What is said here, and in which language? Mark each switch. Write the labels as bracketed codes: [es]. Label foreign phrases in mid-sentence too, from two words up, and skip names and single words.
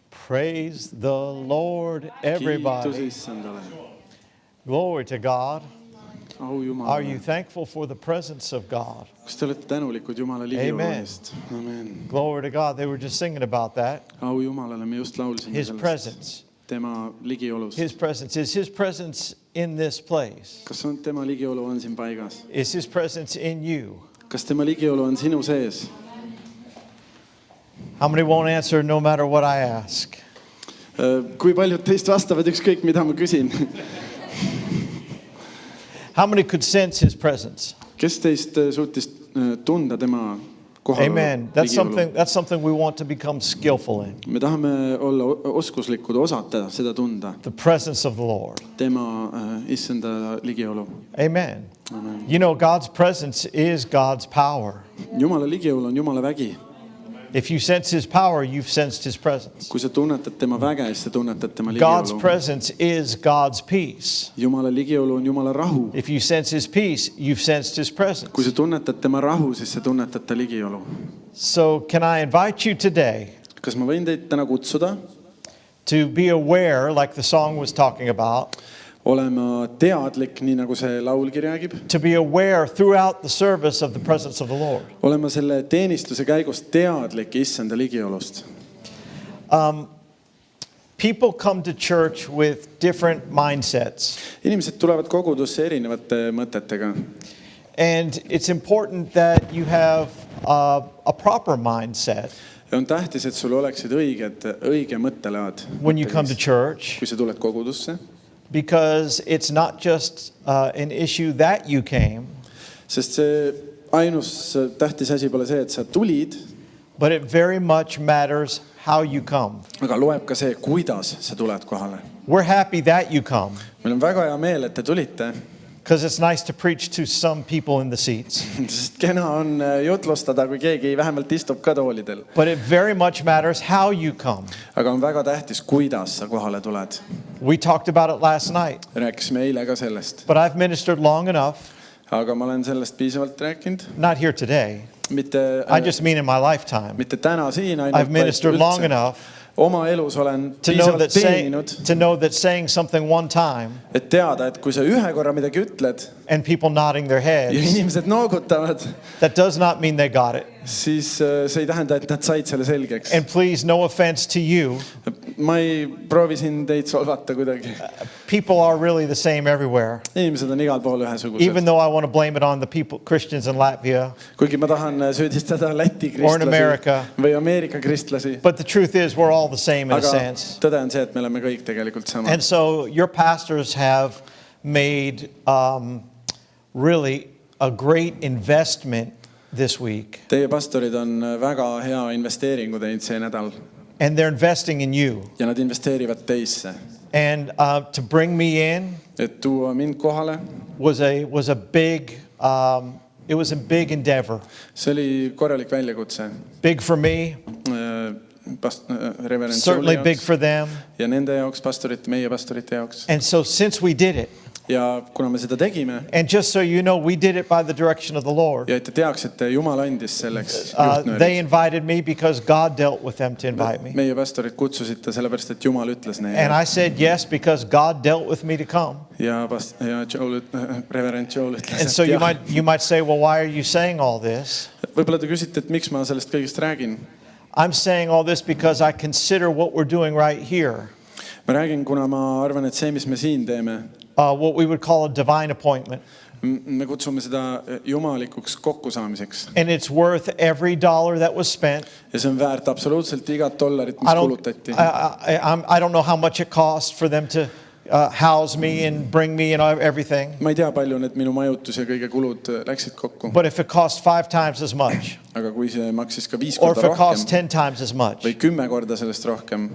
[en] Praise the Lord, [et] kiitus [en] everybody. [et] Issandale. [en] Glory to God. [et] Au [en] Are you [et] Jumalale. [en] thankful for the presence of God? [et] Kas te olete tänulikud Jumala ligiolu [en] Amen. [et] eest? [en] Amen. Glory to God. They were just singing about that. [et] Au Jumalale, me just laulsime [en] His [et] sellest. [en] presence. [et] Tema ligiolust. [en] His presence. Is His presence in this place? [et] Kas on tema ligiolu on siin paigas? [en] Is His presence in you? [et] Kas tema ligiolu on sinu sees? [en] How many won't answer no matter what I ask? [et] Kui paljud teist vastavad ükskõik, mida ma küsin? [en] How many could sense His presence? [et] Kes teist suutis tunda tema kohalolu [en] Amen. That's something we want to become skillful in. [et] Me tahame olla oskuslikud, osata seda tunda. [en] The presence of the Lord. [et] Tema issanda ligiolu. [en] Amen. Amen. You know, God's presence is God's power. [et] Jumala ligiolu on Jumala vägi. [en] If you sense His power, you've sensed His presence. [et] Kui sa tunnetad tema väge, siis sa tunnetad tema [en] God's [et] ligiolu. [en] presence is God's peace. [et] Jumala ligiolu on Jumala rahu. [en] If you sense His peace, you've sensed His presence. [et] Kui sa tunnetad tema rahu, siis sa tunnetad ta ligiolu. [en] So can I invite you today [et] Kas ma võin teid täna kutsuda [en] to be aware, like the song was talking about, [et] olema teadlik, nii nagu see laulgi räägib, [en] to be aware throughout the service of the presence of the Lord. [et] olema selle teenistuse käigus teadlik issanda ligiolust. [en] People come to church with different mindsets. [et] Inimesed tulevad kogudusse erinevate mõtetega. [en] And it's important that you have a proper mindset [et] Ja on tähtis, et sul oleksid õige mõttelaad, [en] when you come to church, [et] kui sa tuled kogudusse. [en] because it's not just an issue that you came, [et] Sest see ainus tähtis asi pole see, et sa tulid, [en] but it very much matters how you come. [et] aga loeb ka see, kuidas sa tuled kohale. [en] We're happy that you come, [et] Meil on väga hea meel, et te tulite, [en] because it's nice to preach to some people in the seats. [et] sest kena on jutlustada, kui keegi vähemalt istub ka toolidel. [en] But it very much matters how you come. [et] Aga on väga tähtis, kuidas sa kohale tuled. [en] We talked about it last night, [et] Rääkisime eile ka sellest. [en] but I've ministered long enough, [et] Aga ma olen sellest piisavalt rääkinud. [en] not here today. [et] Mitte, [en] I just mean in my lifetime. [et] mitte täna siin [en] I've [et] ainult, [en] ministered long [et] üldse. [en] enough [et] Oma elus olen [en] to know [et] piisavalt teeninud, [en] saying something one time [et] et teada, et kui sa ühe korra midagi ütled [en] and people nodding their [et] ja [en] heads, [et] inimesed noogutavad, [en] that does not mean they got it. [et] siis see ei tähenda, et nad said selle selgeks. [en] And please, no offense to you. [et] Ma ei proovi siin teid solvata kuidagi. [en] People are really the same everywhere. [et] Inimesed on igal pool ühesugused. [en] Even though I want to blame it on the people, Christians in Latvia, [et] Kuigi ma tahan süüdistada Läti [en] Or in America. [et] kristlasi või Ameerika kristlasi. [en] but the truth is we're all the same in a [et] Aga [en] sense. [et] tõde on see, et me oleme kõik tegelikult samad. [en] And so your pastors have made really a great investment this week. [et] Teie pastorid on väga hea investeeringu teinud see nädal [en] And they're investing in you. [et] ja nad investeerivad teisse. [en] And to bring me in [et] Et tuua mind kohale, [en] was a big it was a big endeavor. [et] see oli korralik väljakutse. [en] Big for me, [et] Reverend [en] certainly [et] Joeli [en] big [et] jaoks [en] for them. [et] ja nende jaoks, meie pastorite jaoks. [en] And so since we did it, [et] Ja kuna me seda tegime [en] and just so you know, we did it by the direction of the Lord. [et] ja et te teaksite, Jumal andis selleks [en] They [et] juhtnöörid. [en] invited me because God dealt with them to invite me. [et] Meie pastorid kutsusid ta sellepärast, et Jumal ütles [en] And [et] neile. [en] I said yes because God dealt with me to come. [et] Ja Reverend Joel ütles, [en] And so [et] et [en] you [et] jah. [en] might say, well, why are you saying all this? [et] Võib-olla te küsite, et miks ma sellest kõigest räägin. [en] I'm saying all this because I consider what we're doing right here, [et] Ma räägin, kuna ma arvan, et see, mis me siin teeme, [en] what we would call a divine appointment. [et] me kutsume seda jumalikuks kokkusaamiseks. [en] And it's worth every dollar that was spent. [et] Ja see on väärt absoluutselt igat dollarit, mis [en] I [et] kulutati. [en] don't know how much it cost for them to house me and bring me and everything. [et] Ma ei tea, palju need minu majutus ja kõige kulud läksid kokku. [en] But if it costs 5 times as much, [et] Aga kui see maksis ka 5 [en] or if [et] korda [en] it costs [et] rohkem [en] 10 times as much, [et] või 10 korda sellest rohkem,